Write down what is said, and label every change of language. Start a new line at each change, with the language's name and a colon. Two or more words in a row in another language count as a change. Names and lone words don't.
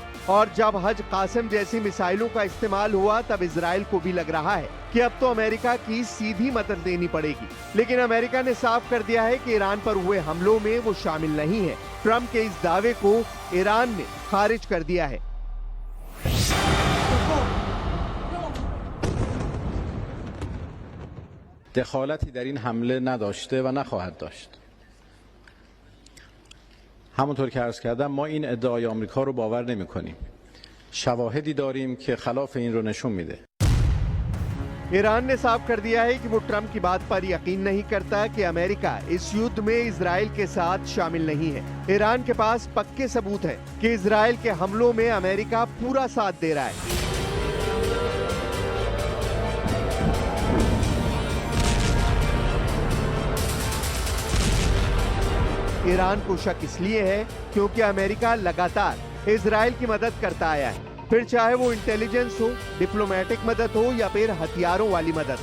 Hindi: और जब हज कासिम जैसी मिसाइलों का इस्तेमाल हुआ तब इजराइल को भी लग रहा है कि अब तो अमेरिका की सीधी मदद देनी पड़ेगी। लेकिन अमेरिका ने साफ कर दिया है कि ईरान पर हुए हमलों में वो शामिल नहीं है। ट्रंप के इस दावे को ईरान ने खारिज कर दिया है।
Persian: دخالتی در این حمله نداشته و نخواهد داشت. همونطور که عرض کردم ما این ادعای آمریکا رو باور نمی‌کنیم. شواهدی داریم که خلاف این رو نشون میده.
Hindi: ईरान ने साफ कर दिया है कि वो ट्रंप की बात पर यकीन नहीं करता कि अमेरिका इस युद्ध में इजराइल के साथ शामिल नहीं है। ईरान के पास पक्के सबूत हैं कि इजराइल के हमलों में अमेरिका पूरा साथ दे रहा है। ईरान को शक इसलिए है क्योंकि अमेरिका लगातार इजराइल की मदद करता आया है, फिर चाहे वो इंटेलिजेंस हो, डिप्लोमेटिक मदद हो या फिर हथियारों वाली मदद।